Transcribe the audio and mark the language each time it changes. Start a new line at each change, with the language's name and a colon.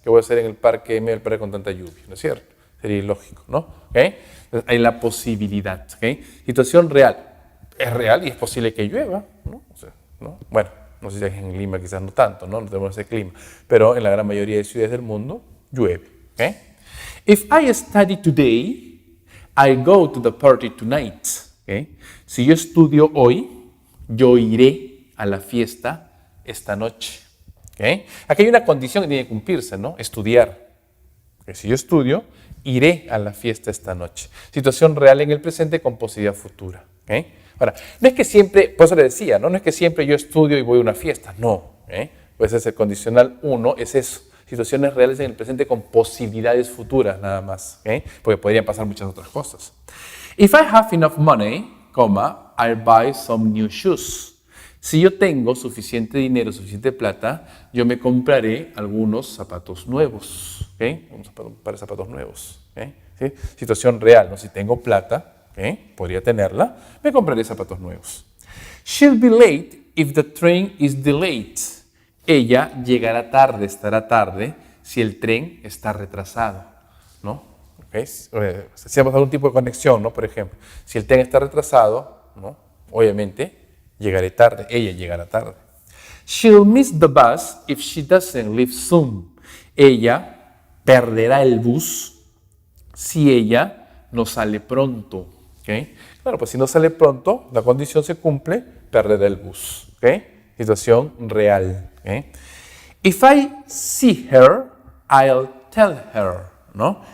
Spanish: ¿Qué voy a hacer en el parque, en medio del parque con tanta lluvia? ¿No es cierto? Sería ilógico, ¿no? ¿Okay? Entonces, hay la posibilidad. ¿Okay? Situación real. Es real y es posible que llueva, ¿no? O sea, ¿no? Bueno, no sé si en Lima quizás no tanto, ¿no? No tenemos ese clima, pero en la gran mayoría de ciudades del mundo llueve. ¿Okay?
English: If I study today, I go to the party tonight.
Spanish: ¿Okay? Si yo estudio hoy, yo iré a la fiesta esta noche. ¿Okay? Aquí hay una condición que tiene que cumplirse, ¿no? Estudiar. ¿Okay? Si yo estudio, iré a la fiesta esta noche. Situación real en el presente con posibilidad futura. ¿Okay? Ahora, no es que siempre, por eso le decía, ¿no? No es que siempre yo estudio y voy a una fiesta, no. ¿Okay? Pues ese condicional 1 es eso. Situaciones reales en el presente con posibilidades futuras nada más, ¿okay? Porque podrían pasar muchas otras cosas.
English: If I have enough money, I'll buy some new shoes.
Spanish: Si yo tengo suficiente dinero, suficiente plata, yo me compraré algunos zapatos nuevos, ¿okay? Un par de zapatos nuevos, ¿okay? ¿Sí? Situación real, ¿no? Si tengo plata, ¿okay? Podría tenerla, me compraré zapatos nuevos.
English: She'll be late if the train is delayed.
Spanish: Ella llegará tarde, estará tarde, si el tren está retrasado, ¿no? ¿Okay? Si hacemos algún tipo de conexión, ¿no? Por ejemplo, si el tren está retrasado, ¿no? Obviamente llegaré tarde, ella llegará tarde.
English: She'll miss the bus if she doesn't leave soon.
Spanish: Ella perderá el bus si ella no sale pronto, ¿okay? Claro, pues si no sale pronto, la condición se cumple, perderá el bus, ¿okay? Situación real.
English: ¿Okay? If I see her, I'll tell her. ¿No?